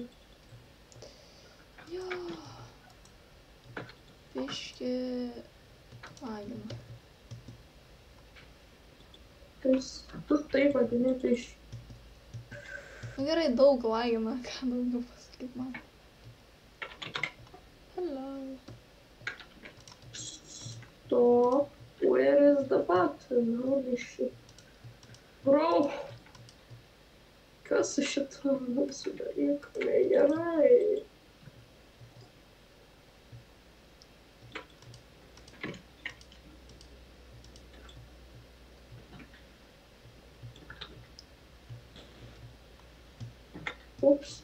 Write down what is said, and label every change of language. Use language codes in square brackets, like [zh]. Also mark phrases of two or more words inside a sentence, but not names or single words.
[lt] Jo. Biški lagina. Tu taip vadini, tai iš... Nu gerai, daug lagina, ką daugiau pasakyt man. [en] Hello. Stop. Where is the button? Holy shit. Bro. [lt] Kas su šitu mūsų dalyku negerai? Ups.